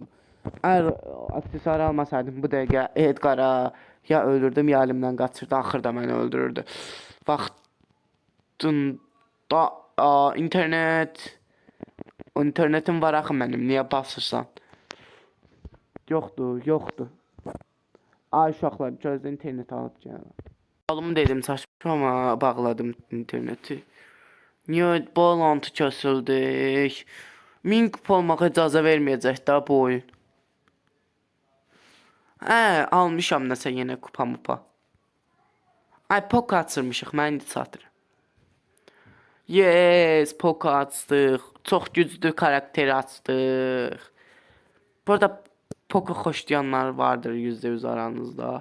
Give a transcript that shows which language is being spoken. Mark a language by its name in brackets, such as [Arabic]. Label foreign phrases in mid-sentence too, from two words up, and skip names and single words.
[Azerbaijani] Əgər aksesuarı almasaydım bu dəqiqə Edgar'a ya öldürdüm ya əlimdən qaçırdı, axırda məni öldürürdü. Vaxtında internetim var axı mənim, niyə basırsan? Yoxdur. Ay uşaqlar, gözlə internet alıb gələm. Alımı dedim [Turkish] saçma ama [Azerbaijani] bağladım interneti. [Turkish] Niye bağlantı kesildik? [Azerbaijani] 1000 kupa olmağa icazə verməyəcək də bu oyun. Almışam nəsə yenə kupa mupa. Ay Poco açırmışıq, mən indi satırım. Yes, Poco açdıq. Çox güclü karakteri açdıq. Burada Poco xoşlayanlar vardır %100 aranızda.